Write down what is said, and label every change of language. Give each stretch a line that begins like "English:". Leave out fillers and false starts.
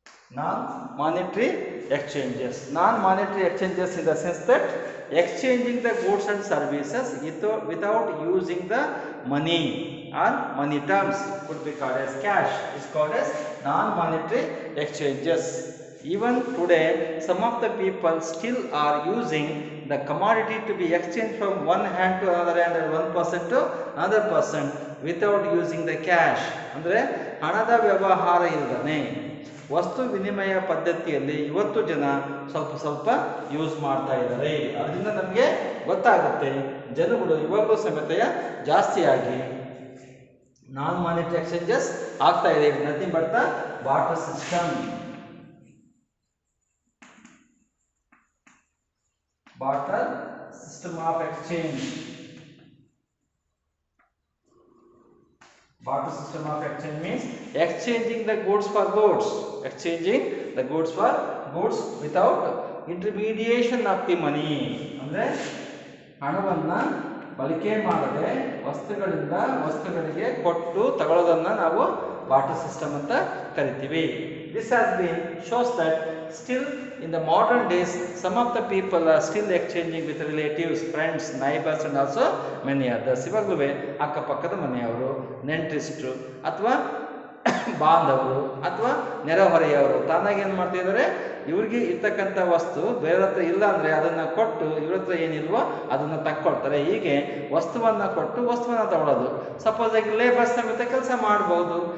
English: Non-monetary exchanges. Non-monetary exchanges in the sense that exchanging the goods and services without using the money or money terms could be called as cash. Is called as non-monetary exchanges. Even today, some of the people still are using the commodity to be exchanged from one hand to another hand and one person to another person without using the cash.
Kannada: ಅಂದ್ರೆ ಹಣದ ವ್ಯವಹಾರ ಇಲ್ಲದೆ ವಸ್ತು ವಿನಿಮಯ ಪದ್ಧತಿಯಲ್ಲಿ ಇವತ್ತು ಜನ ಸ್ವಲ್ಪ ಯೂಸ್ ಮಾಡ್ತಾ ಇದ್ದಾರೆ. ಅದರಿಂದ ನಮಗೆ ಗೊತ್ತಾಗುತ್ತೆ ಜನಗಳು ಇವಾಗಲೂ ಸಮೇತ ಜಾಸ್ತಿಯಾಗಿ ನಾನ್ ಮಾನಿಟರಿ ಎಕ್ಸ್ಚೇಂಜಸ್ ಆಗ್ತಾ ಇದೆ.
English: Nothing but the barter system. Barter system of exchange. Barter system of exchange means exchanging the goods for goods. Exchanging the goods for goods without intermediation of the money.
Kannada: ಅಂದ್ರೆ ಹಣವನ್ನ ಬಳಕೆ ಮಾಡದೆ ವಸ್ತುಗಳಿಂದ ವಸ್ತುಗಳಿಗೆ ಕೊಟ್ಟು ತಗೊಳ್ಳೋದನ್ನ ನಾವು ಬಾರ್ಟರ್ ಸಿಸ್ಟಮ್ ಅಂತ ಕರಿತೀವಿ.
English: This has been shows that still in the modern days some of the people are still exchanging with relatives, friends, neighbors and also many others.
Kannada: ಇವಾಗಲೂ ಅಕ್ಕಪಕ್ಕದ ಮನೆಯವರು, ನೆಂಟರಿಸ್ಟ್ರು ಅಥವಾ ಬಾಂಧವರು ಅಥವಾ ನೆರೆಹೊರೆಯವರು ತಾನಾಗಿ ಏನು ಮಾಡ್ತಿದ್ದಾರೆ, ಇವ್ರಿಗೆ ಇರ್ತಕ್ಕಂಥ ವಸ್ತು ಬೇರೆ ಹತ್ರ ಇಲ್ಲ ಅಂದರೆ ಅದನ್ನು ಕೊಟ್ಟು ಇವ್ರ ಹತ್ರ ಏನಿಲ್ವೋ ಅದನ್ನು ತಕ್ಕೊಳ್ತಾರೆ. ಹೀಗೆ ವಸ್ತುವನ್ನು ಕೊಟ್ಟು ವಸ್ತುವನ್ನು ತಗೊಳ್ಳೋದು. ಸಪೋಸ್ ಆಗಿ ಲೇಬರ್ ಸಮೇತ ಕೆಲಸ ಮಾಡ್ಬೋದು.